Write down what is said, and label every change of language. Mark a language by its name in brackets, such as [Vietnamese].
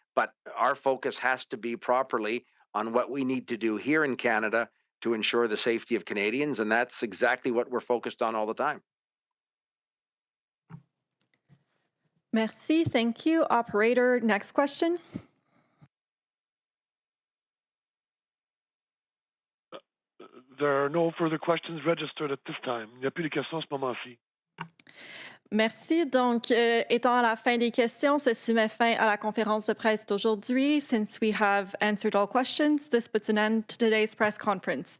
[English] But our focus has to be properly on what we need to do here in Canada to ensure the safety of Canadians, and that's exactly what we're focused on all the time. [French] Merci. [English] Thank you. Operator, next question. There are no further questions registered at this time. [French] Il n'y a plus de questions à ce moment-ci. Merci. Donc, étant à la fin des questions, ceci met fin à la conférence de presse d'aujourd'hui. [English] Since we have answered all questions, this puts an end to today's press conference.